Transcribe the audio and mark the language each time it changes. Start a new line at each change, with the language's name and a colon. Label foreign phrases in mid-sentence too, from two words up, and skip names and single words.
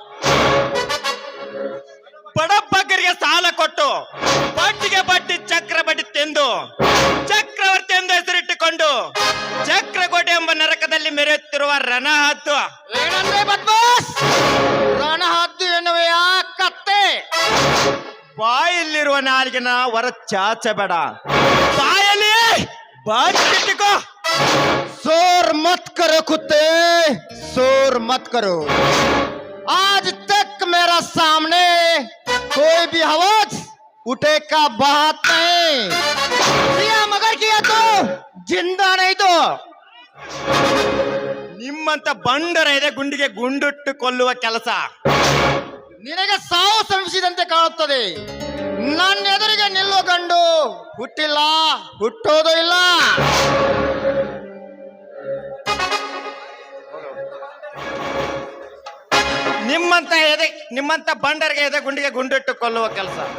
Kannada: ಬಡಬಗ್ಗರಿಗೆ ಸಾಲ ಕೊಟ್ಟು ಬಡ್ಡಿಗೆ ಬಡ್ಡಿ ಚಕ್ರ ಬಡ್ಡಿ ತೆಂದು ಚಕ್ರವರ್ತಿ ಎಂದು ಹೆಸರಿಟ್ಟುಕೊಂಡು ಚಕ್ರಕೋಟೆ ಎಂಬ ನರಕದಲ್ಲಿ ಮೆರೆಯುತ್ತಿರುವ ರಣಹದ್ದು. ಏನಂದ್ರೆ ಬದ್ಮಾಸ್? ರಣಹದ್ದು ಎನ್ನುವೆಯ ಕತ್ತೆ? ಬಾಯಲ್ಲಿರುವ ನಾಲಿಗೆನ ಹೊರ ಚಾಚಬೇಡ, ಬಾಯಲ್ಲಿ ಬಾಚಿಟ್ಟಿಕೋ.
Hindi: शोर मत करो कुत्ते, शोर मत करो. आज तक मेरा सामने कोई भी आवाज उठे का बात नहीं किया, मगर किया तो जिंदा नहीं तो.
Kannada: ನಿಮ್ಮಂತ ಬಂಡರ ಇದೆ ಗುಂಡಿಗೆ ಗುಂಡಿಟ್ಟು ಕೊಲ್ಲುವ ಕೆಲಸ. ನಿನಗೆ ಸಾವು ಸಂಭವಿಸಿದಂತೆ ಕಾಣುತ್ತದೆ. ನನ್ನ ಎದುರಿಗೆ ನಿಲ್ಲುವ ಗಂಡು ಹುಟ್ಟಿಲ್ಲ, ಹುಟ್ಟೋದು ಇಲ್ಲ. ನಿಮ್ಮಂತ ಬಂಡರಿಗೆ ಎದೆ ಗುಂಡಿಗೆ ಗುಂಡಿಟ್ಟು ಕೊಲ್ಲುವ ಕೆಲಸ.